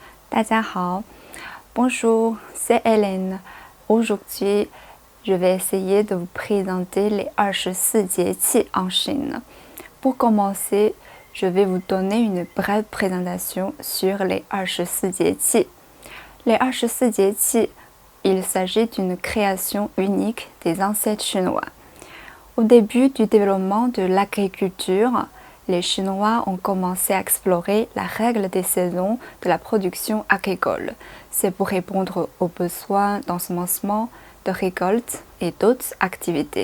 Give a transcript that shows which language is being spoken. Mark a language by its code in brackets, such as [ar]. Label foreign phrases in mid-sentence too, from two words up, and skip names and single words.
[zh] 大家好, [fr] bonjour, c'est Hélène. Aujourd'hui, je vais essayer de vous présenter les 24 节气 en Chine. Pour commencer, je vais vous donner une brève présentation sur les 24 节气. Les 24节气, il s'agit d'une création unique des ancêtres chinois. Au début du développement de l'agriculture, les Chinois ont commencé à explorer la règle des saisons de la production agricole. C'est pour répondre aux besoins d'ensemencement, de récolte et d'autres activités.